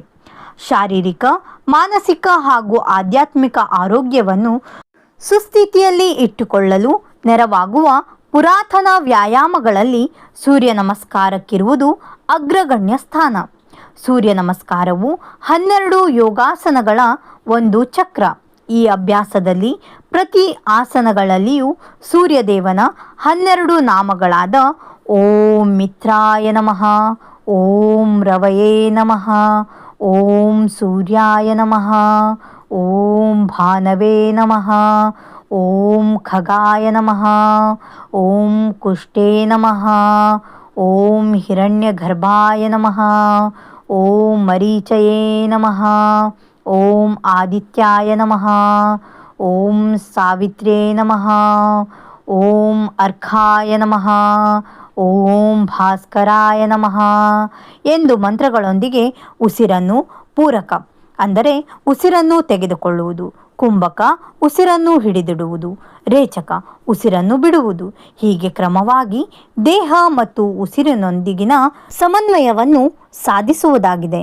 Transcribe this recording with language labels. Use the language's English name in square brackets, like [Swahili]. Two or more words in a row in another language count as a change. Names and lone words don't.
[Kannada] ಶಾರೀರಿಕ, ಮಾನಸಿಕ ಹಾಗೂ ಆಧ್ಯಾತ್ಮಿಕ ಆರೋಗ್ಯವನ್ನು ಸುಸ್ಥಿತಿಯಲ್ಲಿ ಇಟ್ಟುಕೊಳ್ಳಲು ನೆರವಾಗುವ ಪುರಾತನ ವ್ಯಾಯಾಮಗಳಲ್ಲಿ ಸೂರ್ಯ ನಮಸ್ಕಾರಕ್ಕಿರುವುದು ಅಗ್ರಗಣ್ಯ ಸ್ಥಾನ. ಸೂರ್ಯ ನಮಸ್ಕಾರವು 12 ಯೋಗಾಸನಗಳ ಒಂದು ಚಕ್ರ. ಈ ಅಭ್ಯಾಸದಲ್ಲಿ ಪ್ರತಿ ಆಸನಗಳಲ್ಲಿಯೂ ಸೂರ್ಯದೇವನ 12 ನಾಮಗಳಾದ [Sanskrit] ಓಂ ಮಿತ್ರಾಯ ನಮಃ, ಓಂ ರವಯೇ ನಮಃ, ಓಂ ಸೂರ್ಯಾಯ ನಮಃ, ಓಂ ಭಾನವೇ ನಮಃ, ಓಂ ಖಗಾಯ ನಮಃ, ಓಂ ಕುಷ್ಟೇ ನಮಃ, ಓಂ ಹಿರಣ್ಯಗರ್ಭಾಯ ನಮಃ, ಓಂ ಮರೀಚಯೇ ನಮಃ, ಓಂ ಆದಿತ್ಯಾಯ ನಮಃ, ಓಂ ಸಾವಿತ್ರೇ ನಮಃ, ಓಂ ಅರ್ಕಾಯ ನಮಃ, ಓಂ ಭಾಸ್ಕರಾಯ ನಮಃ [Kannada] ಎಂದು ಮಂತ್ರಗಳೊಂದಿಗೆ ಉಸಿರನ್ನು ಪೂರಕ ಅಂದರೆ ಉಸಿರನ್ನು ತೆಗೆದುಕೊಳ್ಳುವುದು, ಕುಂಭಕ ಉಸಿರನ್ನು ಹಿಡಿದಿಡುವುದು, ರೇಚಕ ಉಸಿರನ್ನು ಬಿಡುವುದು, ಹೀಗೆ ಕ್ರಮವಾಗಿ ದೇಹ ಮತ್ತು ಉಸಿರಿನೊಂದಿಗಿನ ಸಮನ್ವಯವನ್ನು ಸಾಧಿಸುವುದಾಗಿದೆ.